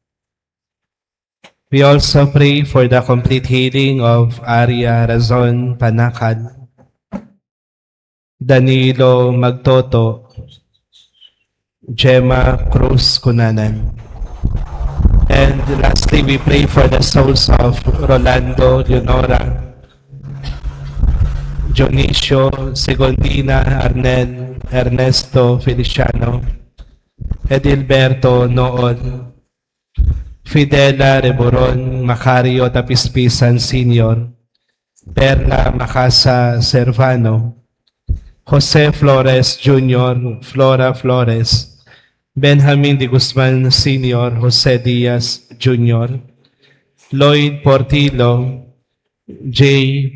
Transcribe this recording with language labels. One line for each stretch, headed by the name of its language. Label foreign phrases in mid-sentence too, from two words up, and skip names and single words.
English: We also pray for the complete healing of Aria Razon Panakal, Danilo Magtoto, Gemma Cruz Cunanan. And lastly, we pray for the souls of Rolando Leonora, Dionisio Segondina Arnel, Ernesto Feliciano, Edilberto Noon, Fidela Reboron Macario Tapispisan Sr., Perla Macasa Servano, Jose Flores Jr., Flora Flores, Benjamin de Guzman Sr., Jose Diaz Jr., Lloyd Portillo, J.